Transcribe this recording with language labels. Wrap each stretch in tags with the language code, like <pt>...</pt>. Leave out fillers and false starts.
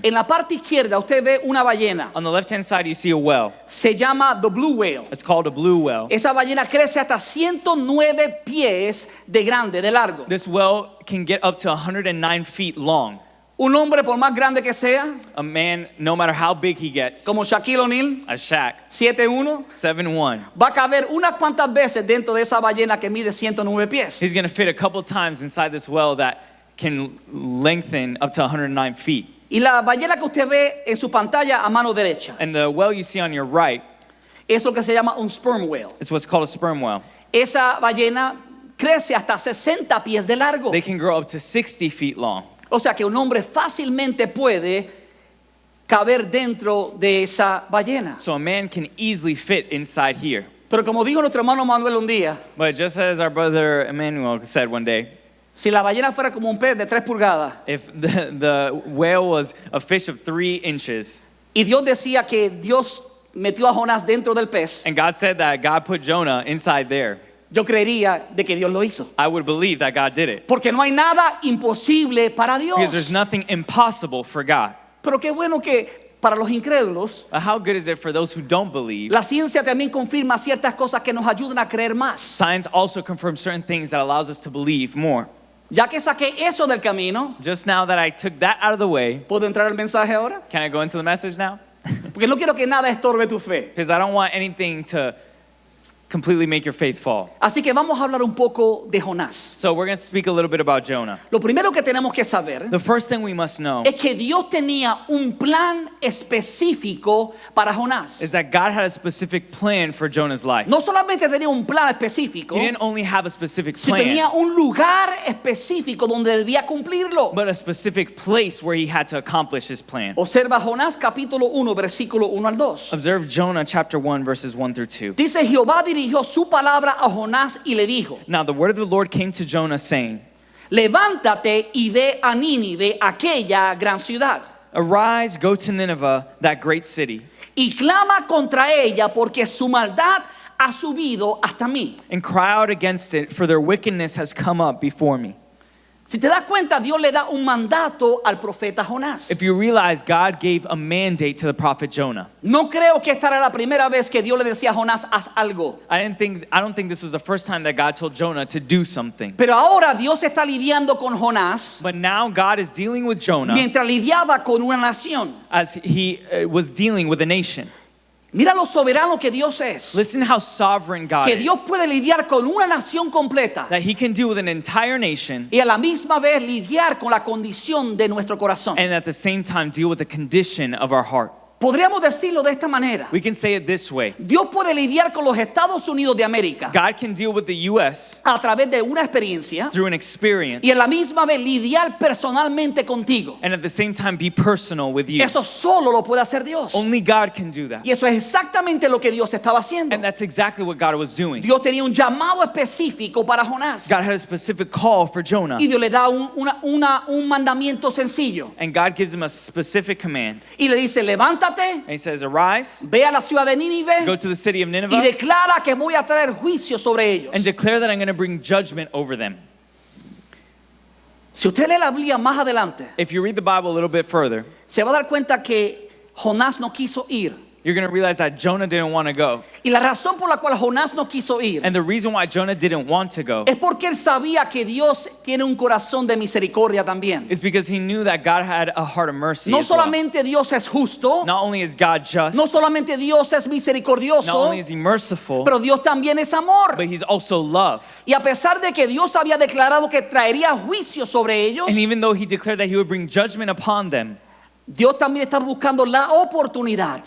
<es>en la parte izquierda usted ve una ballena.</es> <en>On the left-hand side, you see a whale.</en> <es>Se llama</es> <en>the blue whale. It's called a blue whale.</en> <es>Esa ballena crece hasta 109 pies de grande, de largo.</es> <en>This whale can get up to 109 feet long.</en> <es>Un hombre, por más grande que sea,</es> <en>A man, no matter how big he gets,</en> <es>como Shaquille O'Neal,</es> <en>a Shaq,</en> <es>7'1",</es> <en>7'1",</en> <es>va a caber unas cuantas veces dentro de esa ballena que mide 109 pies.</es> <en>he's going to fit a couple times inside this whale that can lengthen up to 109 feet.</en> <es>Y la ballena que usted ve en su pantalla a mano derecha</es> <en>And the whale you see on your right</en> <es>es lo que se llama un sperm whale.</es> <en>is what's called a sperm whale.</en> <es>Esa ballena crece hasta 60 pies de largo.</es> <en>They can grow up to 60 feet long.</en> <es>O sea que un hombre fácilmente puede caber dentro de esa ballena.</es> <en>So a man can easily fit inside here.</en> <es>Pero como dijo nuestro hermano Manuel un día,</es> <en>But just as our brother Emmanuel said one day,</en> <es>si la ballena fuera como un pez de 3 pulgadas</es> <en>if the whale was a fish of 3 inches,</en> <es>y Dios decía que Dios metió a Jonás dentro del pez,</es> <en>and God said that God put Jonah inside there,</en> <es>yo creería de que Dios lo hizo.</es> <en>I would believe that God did it.</en> <es>Porque no hay nada imposible para</es> <en>Because there's</en> <es>Dios.</es> <en>nothing impossible for God.</en> <es>Pero qué bueno que para los incrédulos,</es> <en>But how good is it for those who don't believe?</en> <es>la ciencia también confirma ciertas cosas que nos ayudan a creer más.</es> <en>Science also confirms certain things that allows us to believe more.</en> <es>Ya que saqué eso del camino,</es> <en>Just now that I took that out of the way,</en> <es>¿puedo entrar al mensaje ahora?</es> <en>can I go into the message now?</en> <es>Porque no quiero que nada estorbe tu fe.</es> <en>Because I don't want anything to completely make your faith fall.</en> <es>Así que vamos a hablar un poco de Jonás.</es> <en>So we're going to speak a little bit about Jonah.</en> <es>Lo primero que tenemos que saber</es> <en>The first thing we must know</en> <es>es que Dios tenía un plan específico para Jonás.</es> <en>is that God had a specific plan for Jonah's life.</en> <es>No solamente tenía un plan específico,</es> <en>He didn't only have a specific</en> <es>sino</es> <en>plan,</en> <es>tenía un lugar específico donde debía cumplirlo.</es> <en>but a specific place where he had to accomplish his plan.</en> <es>Observa Jonás capítulo 1, versículo 1 al 2.</es> <en>Observe Jonah chapter 1 verses 1 through 2.</en> <es>Dice, Jehová dirigió su palabra a Jonás y le dijo,</es> <en>Now the word of the Lord came to Jonah saying,</en> <es>levántate y ve a Nínive, aquella gran ciudad,</es> <en>Arise, go to Nineveh, that great city,</en> <es>y clama contra ella porque su maldad ha subido hasta mí.</es> <en>and cry out against it, for their wickedness has come up before me.</en> <es>Si te das cuenta, Dios le da un mandato al profeta Jonás.</es> <en>If you realize God gave a mandate to the prophet Jonah.</en> <es>No creo que esta era la primera vez que Dios le decía a Jonás, haz algo.</es> <en>I don't think this was the first time that God told Jonah to do something.</en> <es>Pero ahora Dios está lidiando con Jonás</es> <en>But now God is dealing with Jonah</en> <es>mientras lidiaba con una nación.</es> <en>as he was dealing with a nation.</en> <es>Mira lo soberano que Dios es.</es> <en>Listen how sovereign God</en> <es>Que</es> <en>is.</en> <es>Dios puede lidiar con una nación completa</es> <en>That he can deal with an entire nation</en> <es>y a la misma vez lidiar con la condición de nuestro corazón.</es> <en>and at the same time deal with the condition of our heart.</en> <es>Podríamos decirlo de esta manera.</es> <en>We can say it this way.</en> <es>Dios puede lidiar con los Estados Unidos de América</es> <en>God can deal with the U.S.</en> <es>a través de una experiencia</es> <en>through an experience</en> <es>y a la misma vez lidiar personalmente contigo.</es> <en>and at the same time be personal with you.</en> <es>Eso solo lo puede hacer Dios.</es> <en>Only God can do that.</en> <es>Y eso es exactamente lo que Dios estaba haciendo.</es> <en>And that's exactly what God was doing.</en> <es>Dios tenía un llamado específico para Jonás.</es> <en>God had a specific call for Jonah.</en> <es>Y Dios le da un mandamiento sencillo.</es> <en>And God gives him a specific command.</en> <es>Y le dice, levántate,</es> <en>And he says, Arise,</en> <es>ve a la ciudad de Nínive</es> <en>go to the city of</en> <es>y</es> <en>Nineveh,</en> <es>declara que voy a traer juicio sobre ellos.</es> <en>and declare that I'm going to bring judgment over them.</en> <es>Si usted lee la Biblia más adelante,</es> <en>If you read the Bible a little bit further,</en> <es>se va a dar cuenta que Jonás no quiso ir.</es> <en>you're going to realize that Jonah didn't want to go.</en> <es>Y la razón por la cual Jonás no quiso ir</es> <en>And the reason why Jonah didn't want to go</en> <es>es porque él sabía que Dios tiene un corazón de misericordia también.</es> <en>is because he knew that God had a heart of mercy.</en> <es>No</es> <en>as well.</en> <es>solamente Dios es justo,</es> <en>Not only is God just,</en> <es>no solamente Dios es</es> <en>not</en> <es>misericordioso,</es> <en>only is he merciful,</en> <es>pero Dios también es amor.</es> <en>but he's also love.</en> <es>Y a pesar de que Dios había declarado que traería juicio sobre ellos,</es> <en>And even though he declared that he would bring judgment upon them,</en> <es>Dios también está buscando la oportunidad</es>